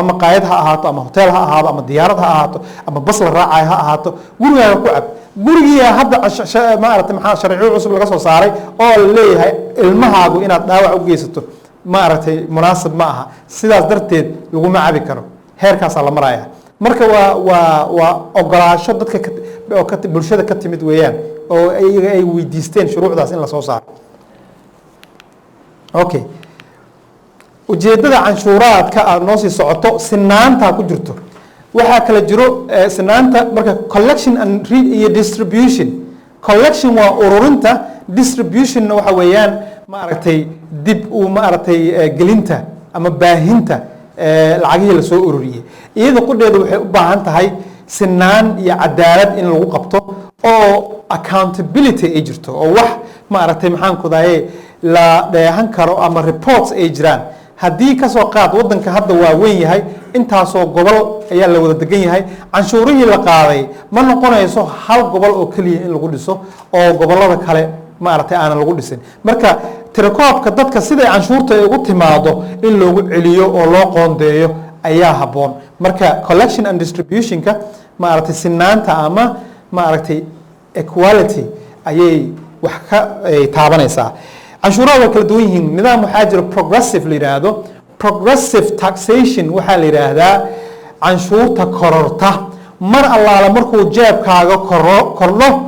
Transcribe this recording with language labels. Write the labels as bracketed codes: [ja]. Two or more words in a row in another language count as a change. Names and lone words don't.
[so] maqaayad ha ahaato ama hotel ha ahaado ama diyaarad ha ahaato ama bas la raacay ha ahaato gurigaaga ku cab gurigiia hadda maaragtay maxaa sharciyo cusub laga soo saaray oo la leeyahay ilmahaagu inaad dhaawac u geysato maaragtay munaasib ma aha sidaas darteed laguma cabi karo heerkaasaa la maraya marka waa ogolaasho dadka bulshada ka timid weeyaan oo iyaga ay weydiisteen shuruucdaas in lasoo saaro okay ujeedada canshuuraadka aad noo sii socoto sinaantaa ku jirto waxaa kala jiro sinaanta marka [en] collection and [so] iyo [en] distribution collection [so] waa ururinta distributionna waxa weeyaan maaragtay dib uu maaragtay gelinta ama baahinta lacagihii lasoo ururiyey iyada qudheedu waxay u baahan tahay sinaan iyo cadaalad in lagu qabto oo accountability ay jirto oo wax maaragtay maxaan ku dahaye la dheehan karo ama reports ay jiraan haddii kasoo qaad waddanka hadda waa weyn yahay intaasoo gobol ayaa la wada degan yahay canshuurihii la qaaday ma noqonayso hal gobol oo keliya in lagu dhiso oo gobollada kale maaragtay aanan lagu dhisin marka tirakoobka dadka siday canshuurta ay ugu timaado in loogu celiyo oo loo qoondeeyo ayaa habboon marka [en] collection and distributionka [so] maaragtay sinaanta ama maaragtay equality ayay wax ka taabanaysaa canshuuraha waa kala duwan yihiin nidaam waxaa jira progressive la yidhaahdo [en] progressive taxation [so] waxaa la yidhaahdaa canshuurta kororta mar allaala markuu jeebkaaga kordho